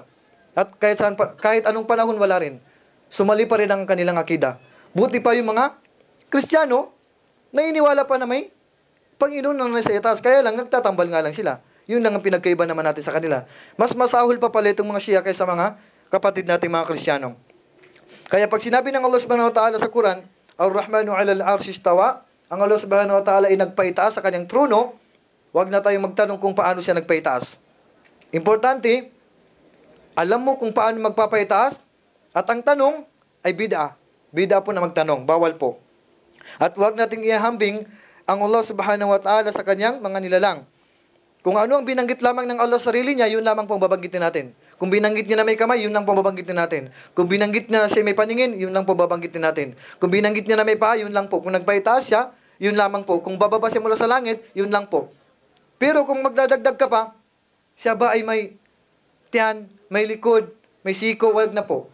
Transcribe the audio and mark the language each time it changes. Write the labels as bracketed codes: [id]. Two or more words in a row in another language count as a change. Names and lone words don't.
[tl] At kahit anong panahon wala rin. Sumali pa rin ang kanilang akida. Buti pa yung mga Kristiyano, naniniwala pa na may Panginoon na nasa itaas. Kaya lang, nagtatambal nga lang sila. Yun lang ang pinagkaiba naman natin sa kanila. Mas masahol pa pala itong mga Shia kaysa mga kapatid nating mga Kristiyano. Kaya pag sinabi ng Allah [ar] سبحانه وتعالى [tl] sa Quran, [ar] الرحمن على العرش استوى, [tl] ang Allah [ar] سبحانه وتعالى [tl] ay nagpaitaas sa kanyang trono, huwag na tayong magtanong kung paano siya nagpaitaas. Importante, alam mo kung paano magpapaitaas, at ang tanong ay bid'ah. Bid'ah po na magtanong, bawal po. At huwag nating ihambing ang Allah [ar] سبحانه وتعالى [tl] sa kanyang mga nilalang. Kung ano ang binanggit lamang ng Allah sa sarili niya, yun lamang pong babanggitin natin. Kung binanggit niya na may kamay, yun lang pong babanggitin natin. Kung binanggit niya na siya may paningin, yun lang po babanggitin natin. Kung binanggit niya na may paa, yun lang po. Kung nagpaitaas siya, yun lamang po. Kung bababa siya mula sa langit, yun lang po. Pero kung magdadagdag ka pa, siya ba ay may tiyan, may likod, may siko, wag na po.